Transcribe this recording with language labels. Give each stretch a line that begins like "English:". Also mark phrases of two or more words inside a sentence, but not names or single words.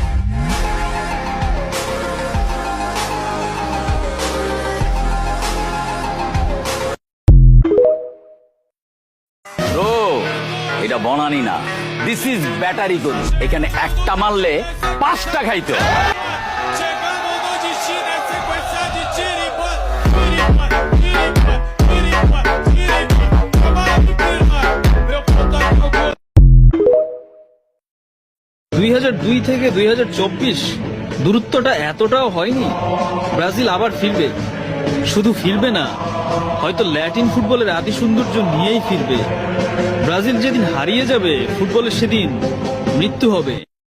Bangla: ব্রো, এটা বনানি না,
English: this is
Bangla: ব্যাটারি গরু। এখানে একটা মারলে 5টা খাইতে হয়।
Portuguese: Chegando no destino é sequência de tiro e bota, tiro e bota, tiro e bota, tiro e bota, tiro e bota. Trabalho de prima, meu ponto é meu gol.
Bangla: 2002 থেকে 2024 দূরত্বটা এতটাও হয়নি। ব্রাজিল আবার ফিরবে, শুধু ফিরবে না, হয়তো ল্যাটিন ফুটবলের আদি সৌন্দর্য নিয়েই ফিরবে। ব্রাজিল যেদিন হারিয়ে যাবে ফুটবলের, সেদিন মৃত্যু হবে।